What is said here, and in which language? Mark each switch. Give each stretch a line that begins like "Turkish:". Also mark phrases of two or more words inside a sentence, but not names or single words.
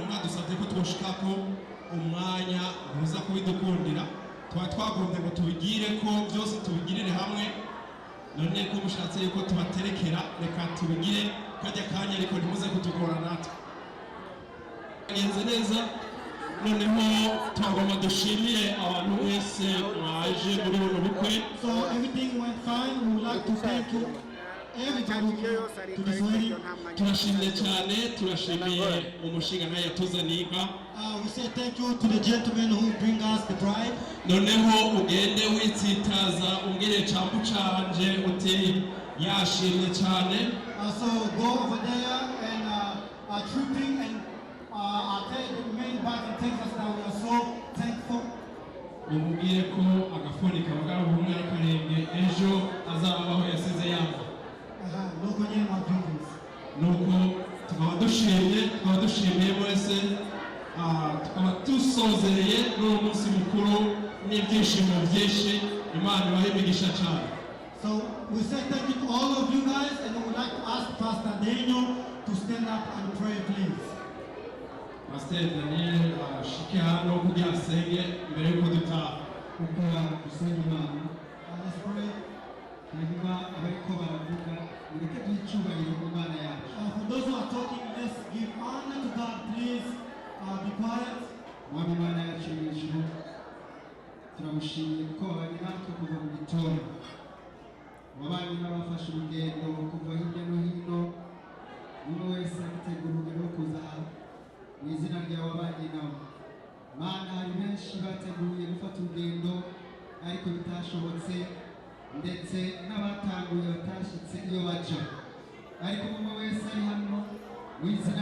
Rundi: mwadusavye ko twoshikako umwanya uza kubidukundira twagombye ngo tubigire ko byose tubigirire hamwe none ko mushatse yuko tubaterekera reka tubigire kajya kanya ariko ntimuze kutugora natwe agenze neza noneho twagomba dushimire abantu wese mwaje muri buno bukwe.
English: So everything went fine. We would like to thank you everybody to this wedding.
Rundi: Turashimye cyane turashimiye umushinga naye yatuzaniye inka.
English: We say thank you to the gentleman who bring us the bride.
Rundi: Noneho ugende witsitaza ungire cambu canje uti yashimye cyane.
English: So go over there and tripping and tell the main back in Texas that we are so thankful.
Rundi: Umubwire ko agafoni kavuga ubumwe akarenge ejo azabaho yasize yamba. Nuko nyine mwabyumvise. Nuko tukaba dushimiye mwese tukaba dusozereye n'umunsi mukuru n'ibyishimo byinshi Imana ibahe imigisha cyane.
English: So we say thank you to all of you guys and we would like to ask Pastor Daniel to stand up and pray please.
Rundi: Pastor Daniel ashike hano kugira asenge mbere yuko dutaha. Kuko dusenga Imana.
English: Let's pray.
Rundi: Hanyuma abariko baravuga mureke ducyubahiro Imana yacu.
English: For those who are talking, let's give honor to God please. Be quiet.
Rundi: Mwami Imana yacu y'ijuru turamushimiye ko wabanye natwe kuva mu gitondo wabanye n'abafashe urugendo kuva hirya no hino buri wese agitegura urugendo rwo kuza mu izina ryawe wabanye nawe Mana hari benshi bateguye gufata urugendo ariko bitashobotse ndetse n'abatanguye batashitse iyo baja ariko umwe wese ari hano mu izina